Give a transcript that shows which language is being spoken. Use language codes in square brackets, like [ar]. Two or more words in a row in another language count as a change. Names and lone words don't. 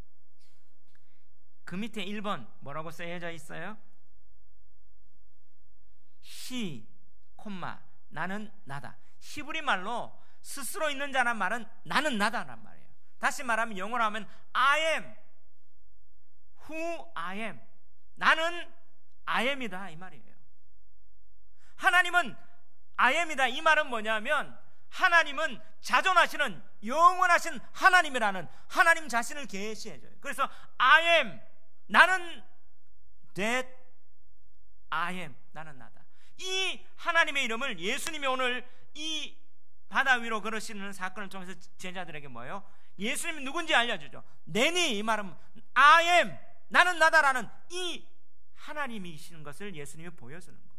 [ko] 그 밑에 1번 뭐라고 쓰여져 있어요? 시, 나는 나다. 히브리 말로 스스로 있는 자란 말은 나는 나다란 말이에요. 다시 말하면 영어로 하면 [en] I am who I am. [ko] 나는 [en] I am [ko] 이다 이 말이에요. 하나님은 [en] I am [ko] 이다 이 말은 뭐냐면 하나님은 자존하시는 영원하신 하나님이라는 하나님 자신을 계시해줘요. [en] 그래서 I am, 나는 that I am, [ko] 나는 나다. 이 하나님의 이름을 예수님이 오늘 이 바다 위로 걸으시는 사건을 통해서 제자들에게 뭐예요? 예수님이 누군지 알려주죠. 내니 이 말은 [en] I am, [ko] 나는 나다라는 이 하나님이신 것을 예수님이 보여주는 거예요.